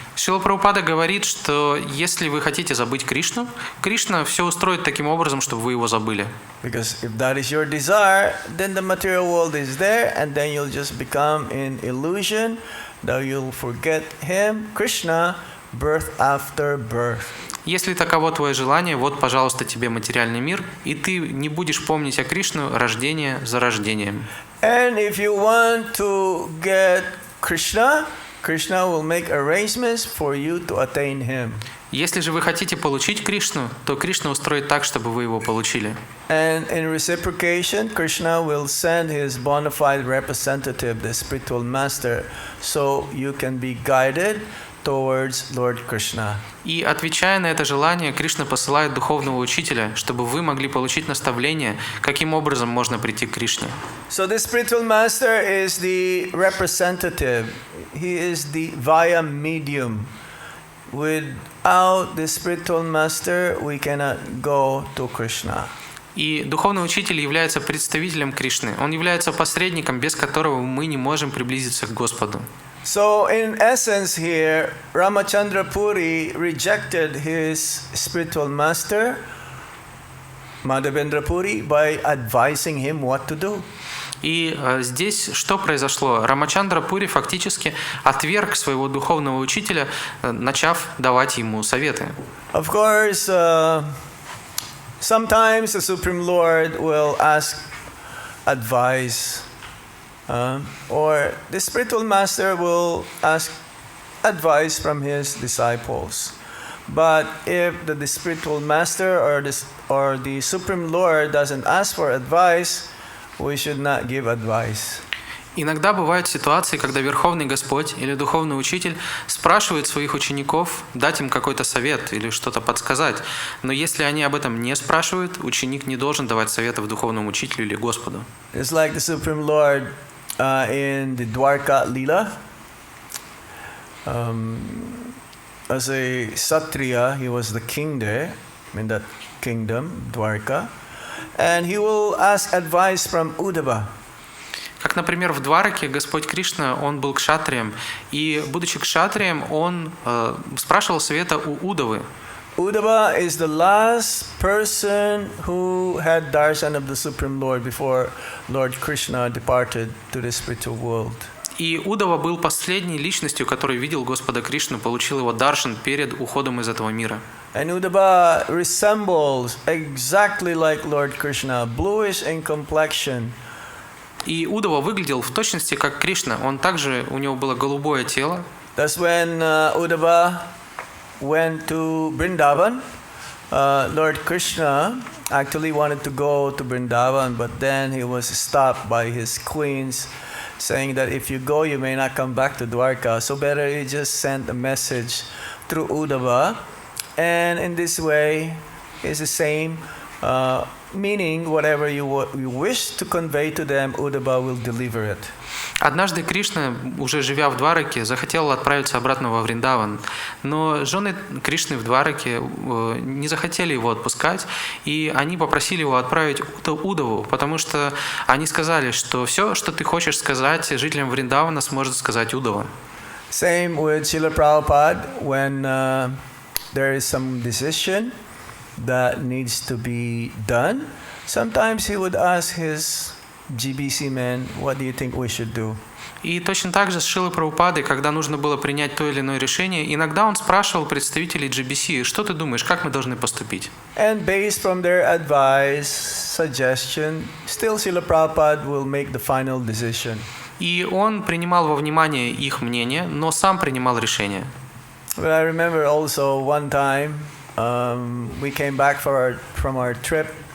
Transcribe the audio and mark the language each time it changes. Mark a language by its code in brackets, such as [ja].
[ru] Шрила Прабхупада говорит, что если вы хотите забыть Кришну, Кришна все устроит таким образом, чтобы вы его забыли. [en] Because if that is your desire, then the material world is there, and then you'll just become in illusion, that you'll forget him, Krishna, birth after birth. [ru] Если таково твое желание, вот, пожалуйста, тебе материальный мир, и ты не будешь помнить о Кришну рождение за рождением. [en] And if you want to get Krishna, Krishna will make arrangements for you to attain him. [ru] Если же вы хотите получить Кришну, то Кришна устроит так, чтобы вы его получили. [en] And in reciprocation, Krishna will send his bona fide representative, the spiritual master, so you can be guided towards Lord Krishna. [ru] И отвечая на это желание, Кришна посылает духовного учителя, чтобы вы могли получить наставление, каким образом можно прийти к Кришне. [en] So this spiritual master is the representative. He is the via medium. Without the spiritual master, we cannot go to Krishna. [ru] И духовный учитель является представителем Кришны. Он является посредником, без которого мы не можем приблизиться к Господу. [en] So in essence here, Ramachandra Puri rejected his spiritual master, Madhavendra Puri, by advising him what to do. [ru] И здесь что произошло? Рамачандра Пури фактически отверг своего духовного учителя, начав давать ему советы. [en] Of course, sometimes the Supreme Lord will ask advice, or the spiritual master will ask advice from his disciples. But if the spiritual master or the Supreme Lord doesn't ask for advice, we should not give advice. [ru] Иногда бывают ситуации, когда Верховный Господь или Духовный Учитель спрашивает своих учеников дать им какой-то совет или что-то подсказать. Но если они об этом не спрашивают, ученик не должен давать советов Духовному Учителю или Господу. [en] It's like the Supreme Lord in the Dwarka Lila. As a Kshatriya, he was the king there, in that kingdom, Dwarka. And he will ask advice from Uddhava. [ru] Как, например, в Двараке Господь Кришна, он был кшатрием, и, будучи кшатрием, он спрашивал совета у Удавы. [en] Uddhava is the last person who had darshan of the Supreme Lord before Lord Krishna departed to the spiritual world. [ru] И Удава был последней личностью, который видел Господа Кришну, получил его даршан перед уходом из этого мира. [en] And Uddhava resembles exactly like Lord Krishna, bluish in complexion. [ru] И Удава выглядел в точности как Кришна. Он также, у него было голубое тело. [en] That's when Uddhava went to Vrindavan. Lord Krishna actually wanted to go to Vrindavan, but then he was stopped by his queens, saying that if you go, you may not come back to Dwarka. So better he just sent a message through Uddhava. And in this way, it's the same meaning. Whatever you wish to convey to them, Uddhava will deliver it. [ru] Однажды Кришна, уже живя в Двараке, захотел отправиться обратно во Вриндаван. Но жены Кришны в Двараке не захотели его отпускать, и они попросили его отправить Удаву, потому что они сказали, что все, что ты хочешь сказать жителям Вриндавана, сможет сказать Удава. [en] Same with Srila Prabhupada, when there is some decision that needs to be done. Sometimes he would ask his GBC men, what do you think we should do? [ru] И точно так же с Шрилой Прабхупадой, когда нужно было принять то или иное решение, иногда он спрашивал представителей GBC, что ты думаешь, как мы должны поступить? [en] And based from their advice, suggestion, still Srila Prabhupada will make the final decision. [ru] И он принимал во внимание их мнение, но сам принимал решение. [en] But I remember also one time we came back from our trip.